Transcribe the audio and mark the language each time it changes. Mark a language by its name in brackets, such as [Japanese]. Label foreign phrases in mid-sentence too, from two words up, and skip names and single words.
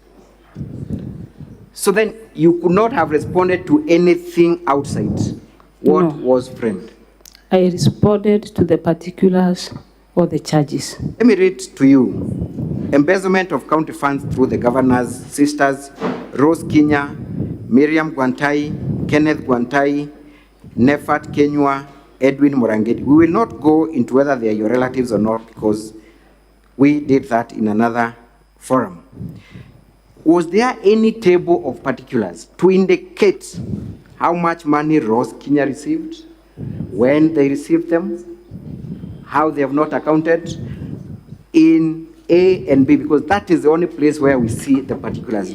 [English] So then you could not have responded to anything outside what was framed. I responded to the particulars or the charges. Let me read to you. Embezzlement of county funds through the governor's sisters, Rose Kinya, Miriam Gwantai, Kenneth Gwantai, Nefat Kenywa, Edwin Morangedi. We will not go into whether they are your relatives or not, because we did that in another forum. Was there any table of particulars to indicate how much money Rose Kenya received, when they received them, how they have not accounted in A and B, because that is the only place where we see the particulars.